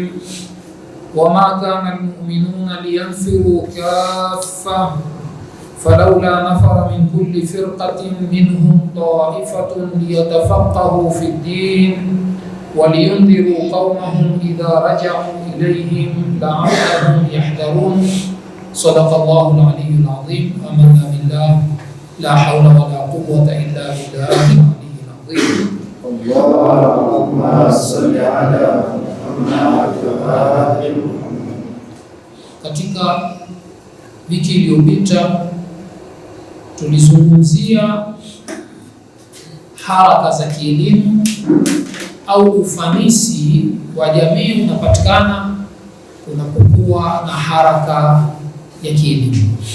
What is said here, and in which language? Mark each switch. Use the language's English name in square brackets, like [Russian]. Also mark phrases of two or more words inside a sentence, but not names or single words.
[Arabic] وما كان المؤمنون لينفروا كافة فلولا نفر من كل فرقة منهم طائفة ليتفقهوا في الدين ولينذروا قومهم إذا رجعوا إليهم لعلهم يحذرون. صدق الله العلي العظيم. آمنا بالله لا حول ولا قوة إلا بالله العلي العظيم. اللهم صل على محمد وآل محمد. [Swahili] Katika wiki iliyopita tulizungumzia haraka za kielimu au ufanisi wa jamii unapatikana kunapokuwa na haraka ya kielimu,